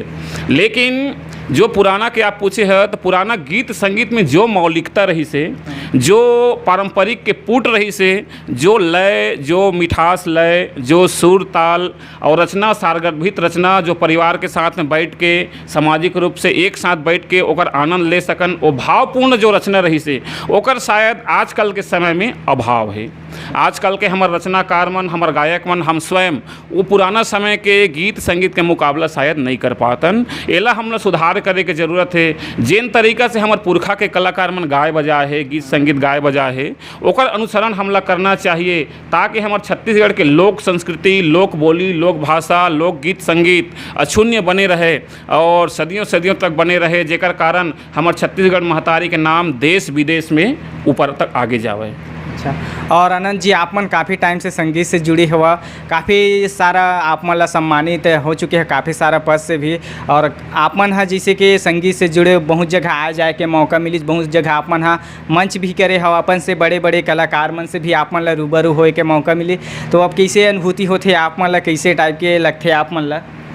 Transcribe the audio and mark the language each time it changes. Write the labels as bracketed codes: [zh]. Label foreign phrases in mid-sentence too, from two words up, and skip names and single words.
[hne] लेकिन जो पुराना के आप पूछे है, तो पुराना गीत संगीत में जो मौलिकता रही से, जो पारंपरिक के पुट रही से, जो लय, जो मिठास लय, जो सुर ताल और रचना, सारगर्भित रचना, जो परिवार के साथ में बैठ के सामाजिक रूप से एक साथ बैठ के ओकर आनंद ले सकन, वो भावपूर्ण जो रचना रही से, ओकर शायद आजकल के समय में अभाव है। आजकल के हमारे रचनाकार मन, हमारे गायक मन, हम स्वयं वो पुराना समय के गीत संगीत के मुकाबला शायद नहीं कर पातन। एला हमला सुधार करे के जरूरत है। जिन तरीका से हमारे पुरखा के कलाकार मन गाय बजाए है, गीत संगीत गाय बजाए है, ओकर अनुसरण हमला करना चाहिए, ताकि हमारे छत्तीसगढ़ के लोक संस्कृति, लोक बोली, लोक भाषा, लोक गीत संगीत अक्षुण्य बने रहे और सदियों सदियों तक बने रहे, जेकर कारण हमारे छत्तीसगढ़ महतारी के नाम देश विदेश में ऊपर तक आगे जावे। अच्छा, और आनंद जी, आप मन काफ़ी टाइम से संगीत से जुड़े हुआ, काफ़ी सारा आप मन ला सम्मानित हो चुके हैं, काफ़ी सारा पद से भी, और आप मन हा जैसे कि संगीत से जुड़े बहुत जगह आ जाए के मौका मिली, बहुत जगह आप मन हा मंच भी करे हो, अपन से बड़े बड़े कलाकार मन से भी आप मन ला रूबरू होए के मौका मिली, तो अब कैसे अनुभूति होते आप मन ला, कैसे टाइप के लगते आप मन ला?